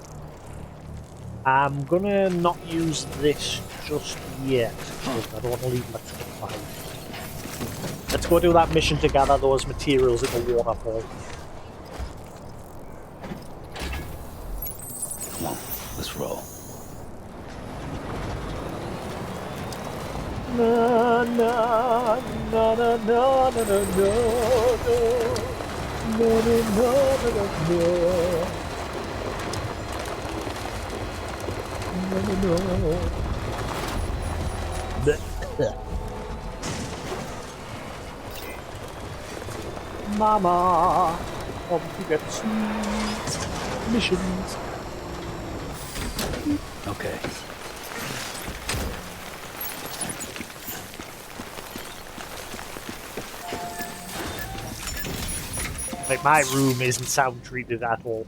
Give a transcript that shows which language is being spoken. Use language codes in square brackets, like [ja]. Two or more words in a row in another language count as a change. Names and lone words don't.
[en] I'm gonna not use this just yet, because I don't want to leave my truck behind. Let's go do that mission to gather those materials at the waterfall. Come on, let's roll. Na na na na na na na na na Mama, come to get sweet missions. Okay. Like, my room isn't sound treated at all.